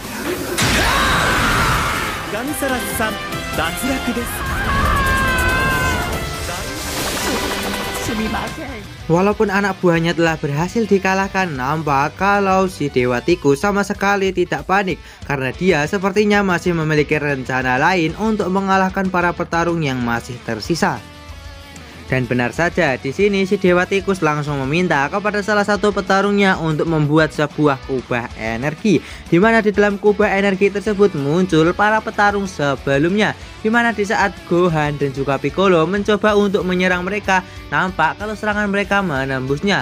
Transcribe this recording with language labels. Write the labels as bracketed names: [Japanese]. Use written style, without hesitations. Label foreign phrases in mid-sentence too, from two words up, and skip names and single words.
[Japanese] ガンサラスさん脱落です。すみません。 [Indonesian] Walaupun anak buahnya telah berhasil dikalahkan, nampak kalau si Dewa Tikus sama sekali tidak panik karena dia sepertinya masih memiliki rencana lain untuk mengalahkan para petarung yang masih tersisa. Dan benar saja, di sini si Dewa Tikus langsung meminta kepada salah satu petarungnya untuk membuat sebuah kubah energi, di mana di dalam kubah energi tersebut muncul para petarung sebelumnya, di mana di saat Gohan dan juga Piccolo mencoba untuk menyerang mereka, nampak kalau serangan mereka menembusnya.